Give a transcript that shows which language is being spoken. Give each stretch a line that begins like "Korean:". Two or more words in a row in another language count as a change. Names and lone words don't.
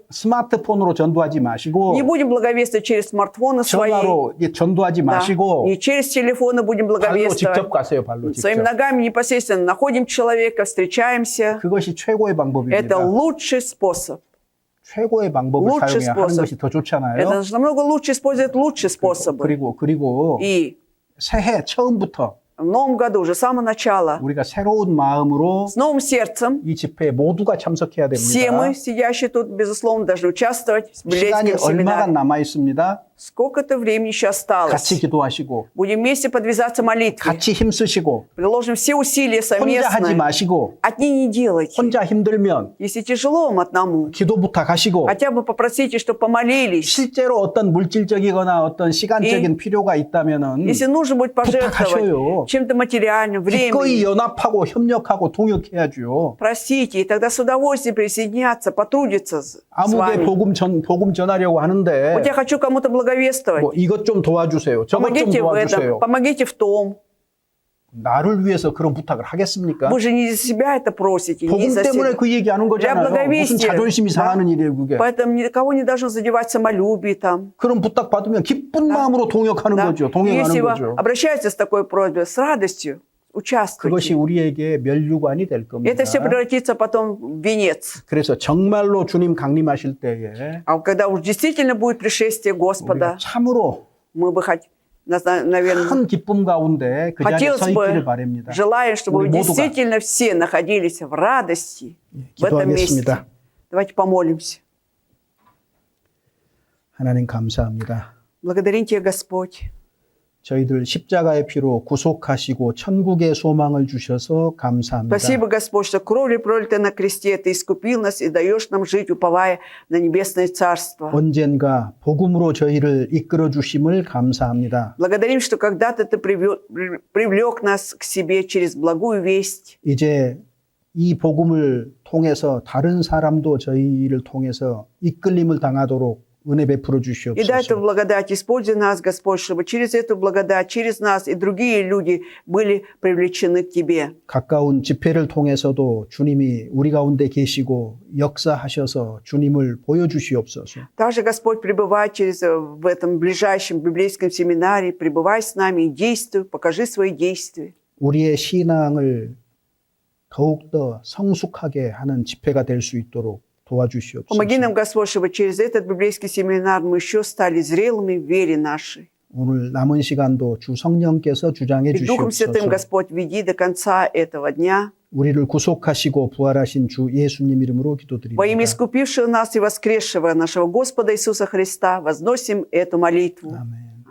Korean: 스마트폰으로 전도하지 마시고
Russian: Не будем благовествовать через смартфоны свои,
Korean: 전화로 전도하지
Russian: да,
Korean: 마시고
Russian: не через телефоны будем
Korean: 발로
Russian: благовествовать.
Korean: 직접 가세요. 발로
Russian: Своими
Korean: 직접.
Russian: ногами непосредственно находим человека, встречаемся.
Korean: 그것이 최고의 방법입니다.
Russian: Это лучший способ.
Korean: 최고의 방법을
Russian: лучший
Korean: 사용해야 하는
Russian: способ.
Korean: 것이 더 좋잖아요.
Russian: Это намного лучше использовать лучшие способы.
Korean: 그리고
Russian: И
Korean: 새해 처음부터
Russian: в новом году, уже с самого начала,
Korean: 우리가 새로운 마음으로
Russian: с новым сердцем,
Korean: 이 집회에 모두가 참석해야
Russian: все
Korean: 됩니다.
Russian: мы, сидящие тут, безусловно, должны участвовать в
Korean: 시간이
Russian: библейском
Korean: 얼마가
Russian: семинаре.
Korean: 남아 있습니다.
Russian: Сколько-то времени еще осталось.
Korean: 같이 기도하시고
Russian: Будем вместе подвязаться молитве.
Korean: 같이 힘쓰시고
Russian: Приложим все усилия
Korean: 혼자 하지
Russian: совместно.
Korean: 마시고
Russian: Одни не делайте.
Korean: 혼자 힘들면
Russian: Если тяжело вам одному,
Korean: 기도 부탁하시고
Russian: хотя бы попросите, чтобы помолились.
Korean: 실제로 어떤 물질적이거나 어떤 시간적인 필요가 있다면은
Russian: Если нужно будет
Korean: 부탁하셔요.
Russian: пожертвовать чем-то материальным,
Korean: 기꺼이
Russian: временем,
Korean: 연합하고 협력하고 동역해야죠.
Russian: просите, и тогда с удовольствием присоединяться, потрудиться с
Korean: 아무개
Russian: вами.
Korean: 복음 전하려고 하는데
Russian: Вот я хочу кому-то благовествовать.
Korean: 뭐 이것 좀 도와주세요. 저것 좀
Russian: Помогите в этом,
Korean: 도와주세요.
Russian: помогите в том.
Korean: 나를 위해서 그런 부탁을 하겠습니까?
Russian: Вы же не за себя это просите, не
Korean: 복음
Russian: за
Korean: 때문에
Russian: себя.
Korean: 그 얘기하는 거잖아요. 무슨
Russian: благовестия.
Korean: 자존심이
Russian: Да.
Korean: 상하는 일이에요, 그게.
Russian: Поэтому никого не должно задевать самолюбие там.
Korean: 그런 부탁 받으면 기쁜 마음으로 동역하는
Russian: Да.
Korean: 거죠.
Russian: И
Korean: 동행하는
Russian: если вы
Korean: 거죠.
Russian: обращаетесь с такой просьбой, с радостью, участвуйте.
Korean: 그것이 우리에게 면류관이 될
Russian: Это все
Korean: 겁니다.
Russian: превратится потом в венец.
Korean: 그래서 정말로 주님 강림하실 때에
Russian: А когда уж действительно будет пришествие
Korean: 우리가
Russian: Господа,
Korean: 참으로
Russian: мы бы, наверное,
Korean: 큰 기쁨 가운데 그 자리에
Russian: хотелось
Korean: 서 있기를
Russian: бы,
Korean: 바랍니다.
Russian: желая, чтобы
Korean: 우리
Russian: вы
Korean: 모두가
Russian: действительно все находились в радости в этом месте.
Korean: 기도하겠습니다.
Russian: Давайте помолимся.
Korean: 하나님 감사합니다.
Russian: Благодарим Тебя, Господь.
Korean: 저희들 십자가의 피로 구속하시고 천국의 소망을 주셔서 감사합니다.
Russian: Спасибо, Господь, что кровью пролитой на кресте Ты искупил нас и даешь нам жить, уповая на небесное Царство.
Korean: 언젠가 복음으로 저희를 이끌어 주심을 감사합니다.
Russian: Благодарим, что когда-то Ты привлек нас к себе через благую весть.
Korean: 이제 이 복음을 통해서 다른 사람도 저희를 통해서 이끌림을 당하도록 은혜 베풀어
Russian: И дай эту
Korean: 주시옵소서.
Russian: благодать, используй нас, Господь, чтобы через эту благодать, через нас и другие люди были привлечены к Тебе.
Korean: 가까운 집회를 통해서도 주님이 우리 가운데 계시고 역사하셔서 주님을 보여주시옵소서.
Russian: Также, Господь, пребывай в этом ближайшем библейском семинаре, пребывай с нами и действуй, покажи свои действия.
Korean: 우리의 신앙을 더욱더 성숙하게 하는 집회가 될 수 있도록 도와주시옵소서.
Russian: Помоги нам, Господь, чтобы через этот библейский семинар мы еще стали зрелыми в вере нашей.
Korean: 오늘 남은 시간도 주 성령께서 주장해
Russian: И Духом Святым,
Korean: 주시옵소서.
Russian: Господь, веди до конца этого дня.
Korean: 우리를 구속하시고 부활하신 주 예수님 이름으로
Russian: Во
Korean: 기도드립니다.
Russian: имя искупившего нас и воскресшего нашего Господа Иисуса Христа возносим эту молитву.
Korean: 아멘.